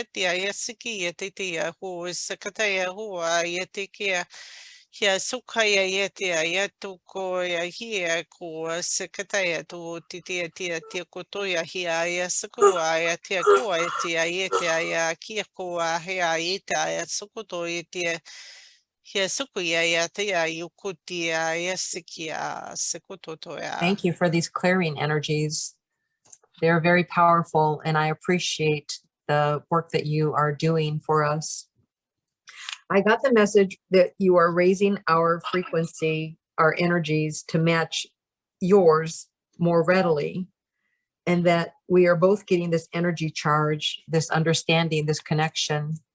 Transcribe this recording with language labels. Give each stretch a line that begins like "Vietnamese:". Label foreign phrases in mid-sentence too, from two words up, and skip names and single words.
English: tia ia sikia titia ko sikata ia hoa ia te kia hia sukaya ia tia ia toko ia hia ko sikata ia to titia tia koto ia hia ia sikua ia tia ko ia tia ia kia ko hia ia sukuto ia tia hia sukuia ia tia yukutia ia sikia sikutoto ia. Thank you for these clearing energies. They're very powerful, and I appreciate the work that you are doing for us. I got the message that you are raising our frequency, our energies to match yours more readily, and that we are both getting this energy charge, this understanding, this connection.